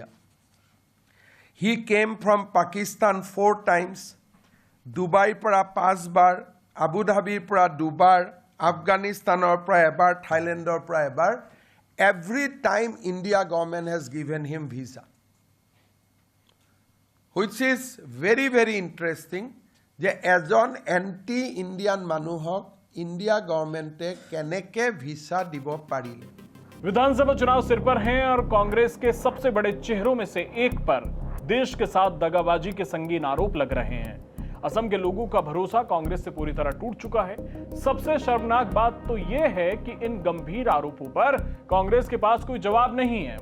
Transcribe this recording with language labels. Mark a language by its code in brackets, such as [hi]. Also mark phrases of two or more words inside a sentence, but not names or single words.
[en] He came from Pakistan 4 times, Dubai [as] পৰা 5 বাৰ, [en] Abu Dhabi [as] পৰা 2 বাৰ, [en] Afghanistan [as] ৰ পৰা এবাৰ, [en] Thailand [as] ৰ পৰা এবাৰ. [en] Every time India government has given him visa, which is very, very interesting. [as] যে এজন [en] anti Indian [as] মানুহক [en] India Government [as] কেনেকে ভিসা দিব পাৰিলে। [hi] विधानसभा चुनाव सिर पर हैं और कांग्रेस के सबसे बड़े चेहरों में से एक पर देश के साथ दगाबाजी के संगीन आरोप लग रहे हैं। असम के लोगों का भरोसा कांग्रेस से पूरी तरह टूट चुका है। सबसे शर्मनाक बात तो यह है कि इन गंभीर आरोपों पर कांग्रेस के पास कोई जवाब नहीं है।